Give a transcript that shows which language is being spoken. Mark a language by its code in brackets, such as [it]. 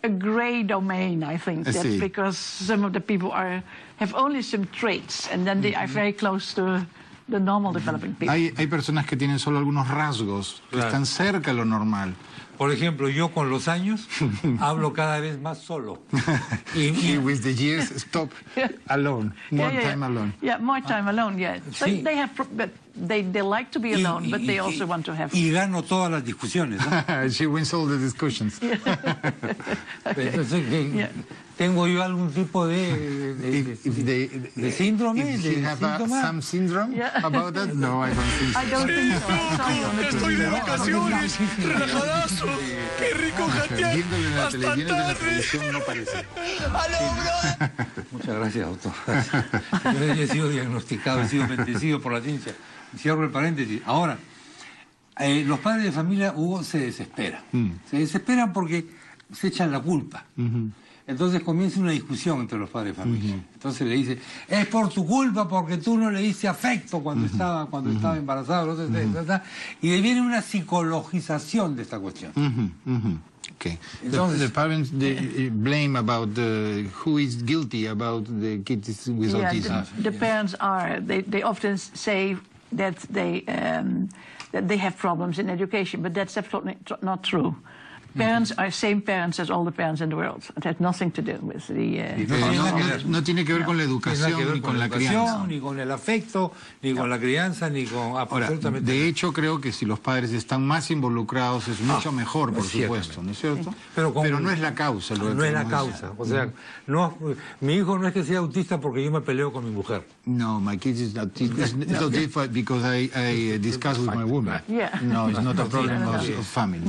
[en] A gray domain, I think, that's because some of the people have only some traits, and then they are very close to the normal developing people. [es] Hay personas que tienen solo algunos rasgos, que están cerca de lo normal. Por ejemplo, yo con los años hablo cada vez más solo. [en] Y with the years, stop alone, more time alone. Yeah, more time alone, yeah. [es] Sí. [en] They like to be alone, but they also want to have... [es] Y gano todas las discusiones, ¿no? [en] She wins all the discussions. [es] Entonces, ¿tengo yo algún tipo de síndrome? [en] If you have some syndrome about that? No, I don't think so. I don't think so. [es] Estoy de vacaciones, relajadazo. Qué rico jatear. Viéndole la televisión no parece. Muchas gracias, doctor. Yo he sido diagnosticado, he sido bendecido por la ciencia. Cierro el paréntesis. Ahora, los padres de familia, Hugo, se desesperan. Se desesperan porque se echan la culpa. Entonces comienza una discusión entre los padres de familia. Entonces le dice, es por tu culpa porque tú no le diste afecto cuando estaba embarazado. Y viene una psicologización de esta cuestión. [en] Okay. The parents blame about who is guilty about the kids with autism. The parents are. They often say that they have problems in education, but that's absolutely not true. Parents are same parents as all the parents in the world. It has nothing to do with the... [es] No tiene que ver con la educación, ni con la crianza. Ni con el afecto, ni con la crianza, ni con absolutamente... De hecho, creo que si los padres están más involucrados es mucho mejor, por supuesto, ¿no es cierto? Pero no es la causa. No es la causa. O sea, mi hijo no es que sea autista porque yo me peleo con mi mujer. [en] No, my kid is autistic because I discuss with my woman. Yeah. No, it's not a problem of family.